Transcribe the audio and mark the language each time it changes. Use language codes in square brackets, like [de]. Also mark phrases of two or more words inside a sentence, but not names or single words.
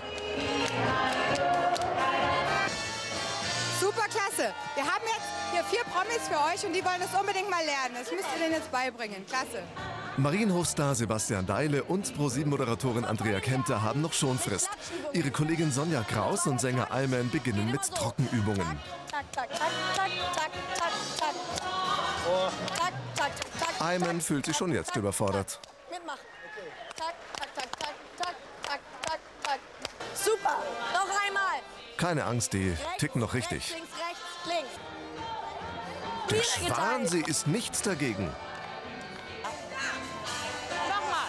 [de] Super klasse. Wir haben jetzt hier 4 Promis für euch und die wollen das unbedingt mal lernen. Das müsst ihr denen jetzt beibringen. Klasse. Marienhofstar Sebastian Deile und ProSieben-Moderatorin Andrea Kempter haben noch Schonfrist. Ihre Kollegin Sonja Kraus und Sänger Iman beginnen mit Trockenübungen. Tak, tak, tak, tak, tak, tak, tak. Tak, tak, tak, tak. Iman fühlt sich schon jetzt überfordert. Mitmachen. Tak, tak, tak, tak, tak, tak, tak, tak. Super. Noch einmal. Keine Angst, die ticken noch Rechts, richtig. links, rechts, links. Der Wieder Schwansee geteilt. ist nichts dagegen. Nochmal.